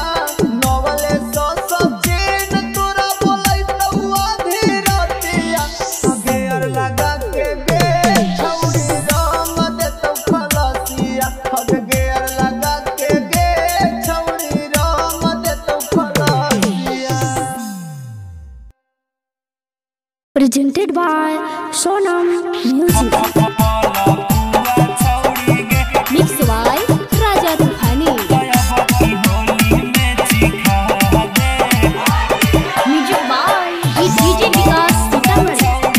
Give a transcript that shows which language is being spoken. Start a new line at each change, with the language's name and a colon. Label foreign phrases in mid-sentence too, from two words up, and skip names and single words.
Maithili: नवले सचिन तोरा बुलैतौ अधीरतिया। गेर लगा के गे छौड़ी रंग दे तौ खलसिया। हग गेर लगा के गे छौड़ी रंग दे तौ खलसिया।
English: Presented by Sonam Music. mix by राजा तूफानी। music by डीजे विकास सीतामढ़ी।